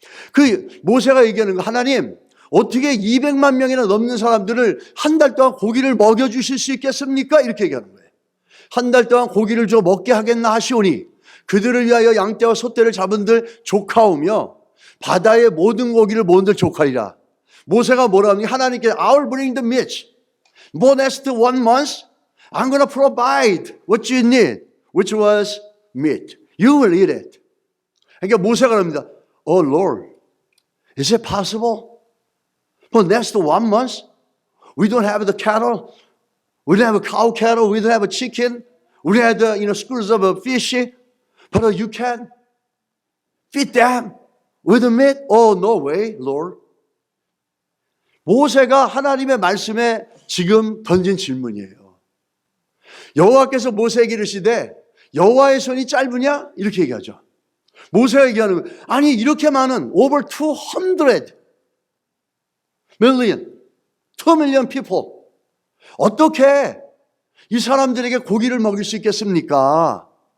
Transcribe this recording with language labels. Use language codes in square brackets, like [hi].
[ko] 그 모세가 얘기하는 거 하나님 어떻게 200만 명이나 넘는 사람들을 1달 동안 고기를 먹여주실 수 있겠습니까? 이렇게 얘기하는 거예요. 1달 동안 고기를 줘 먹게 하겠나 하시오니 그들을 위하여 양떼와 소떼를 잡은들 조카오며 바다의 모든 고기를 모은들 조카리라. 모세가 뭐라 하니 하나님께 [en] I'll bring the meat. For next 1 month, I'm going to provide what you need, which was meat. You will eat it. [ko] 그러니까 모세가 합니다. [en] Oh Lord, is it possible? For next 1 month, we don't have the cattle, we don't have a cow cattle, we don't have a chicken, we don't have the schools of fish, but you can feed them with the meat? Oh no way, Lord. [ko] 모세가 하나님의 말씀에 지금 던진 질문이에요. 여호와께서 모세에게 이르시되 여호와의 손이 짧으냐? 이렇게 얘기하죠. 모세가 얘기하는 거예요. 아니 이렇게 많은 [en] over 200 million, 2 million people [ko] 어떻게 이 사람들에게 고기를 먹일 수 있겠습니까?